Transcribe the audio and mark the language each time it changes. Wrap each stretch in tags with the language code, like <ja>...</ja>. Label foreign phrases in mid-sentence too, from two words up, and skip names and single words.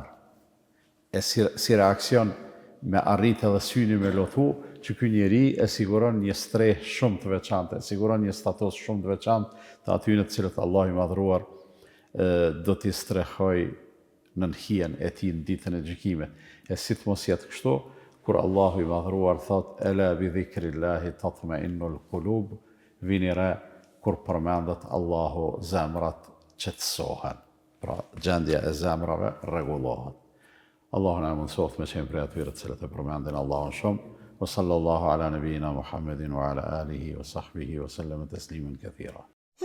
<sq>E si reakcion me arrit edhe syni me lotu, që ky njeri e siguron një streh shumë të veçantë, e siguron një status shumë të veçantë të atyre të cilët Allah I madhruar do t'i strehoj në hijen e tij në ditën e gjykimit. E si të mos jetë kështu, kur Allahu I madhruar thot,</sq> <ar>ألا بذكر الله تطمئن القلوب,</ar> <sq>vini re, kur përmendet Allahu, zemrat qetësohen. Pra, gjendja e zemrave rregullohet. Allahu na mundsoft me qenë prej atyre të cilët e përmendin Allahun shumë.</sq> <ar>وصلى الله على نبينا محمد وعلى آله وصحبه وسلم تسليما كثيرا.</ar>